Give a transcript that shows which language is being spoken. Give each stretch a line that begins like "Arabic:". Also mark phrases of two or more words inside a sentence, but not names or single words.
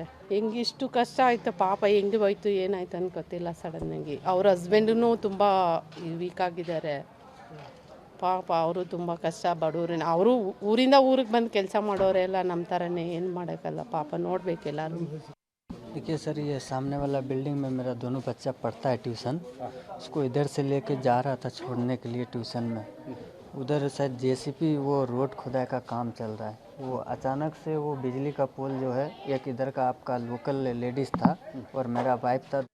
Kannada: ಹೆಂಗಿಷ್ಟು ಕಷ್ಟ ಆಯ್ತು ಪಾಪ, ಹೆಂಗೆ ಹೋಯ್ತು ಏನಾಯ್ತು ಅಂತ ಗೊತ್ತಿಲ್ಲ. ಸಡನ್ನಾಗಿ ಅವ್ರ ಹಸ್ಬೆಂಡೂ ತುಂಬ ವೀಕ್ ಆಗಿದ್ದಾರೆ ಪಾಪ. ಅವರು ತುಂಬ ಕಷ್ಟ, ಬಡವ್ರನ್ನ. ಅವರು ಊರಿಂದ ಊರಿಗೆ ಬಂದು ಕೆಲಸ ಮಾಡೋರೆಲ್ಲ ನಮ್ಮ ಥರನೇ, ಏನು ಮಾಡೋಕ್ಕಲ್ಲ ಪಾಪ, ನೋಡಬೇಕೆಲ್ಲರೂ.
Hindi: देखिए सर, ये सामने वाला बिल्डिंग में मेरा दोनों बच्चा पढ़ता है ट्यूशन. उसको इधर से लेके जा रहा था छोड़ने के लिए ट्यूशन में. उधर शायद JCP वो रोड खुदाई का काम चल रहा है. वो अचानक से वो बिजली का पोल जो है, एक इधर का आपका लोकल लेडीज़ था और मेरा वाइफ था,